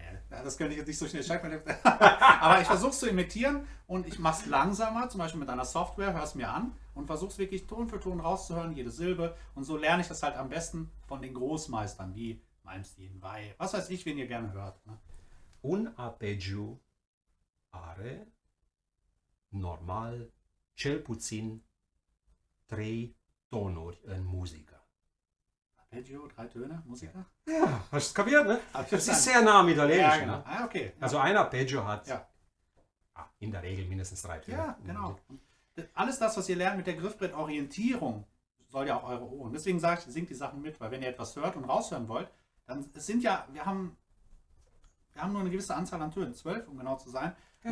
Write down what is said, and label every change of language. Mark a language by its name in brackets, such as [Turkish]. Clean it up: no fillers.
[German] Ja, das könnte ich jetzt nicht so schnell. Aber ich versuche es zu imitieren und ich mache es langsamer, zum Beispiel mit einer Software, hör es mir an und versuche es wirklich Ton für Ton rauszuhören, jede Silbe. Und so lerne ich das halt am besten von den Großmeistern, wie Malmsteen, Vai, was weiß ich, wen ihr gerne hört. Ne? [Romanian] Un arpeggio are normal cel puțin 3 tonuri în muzică. [German] Arpeggio, 3 Töne, Musiker? Ja, hast du es kapiert, ne? Das ist sehr nah am Italienischen. Ja, genau. Ne? Okay. Ja. Also ein Arpeggio hat in der Regel mindestens 3 Töne. Ja, genau. Und alles das, was ihr lernt mit der Griffbrettorientierung, soll ja auch eure Ohren. Deswegen sage ich, singt die Sachen mit, weil wenn ihr etwas hört und raushören wollt, dann es sind ja, wir haben nur eine gewisse Anzahl an Tönen, 12, um genau zu sein. Ja.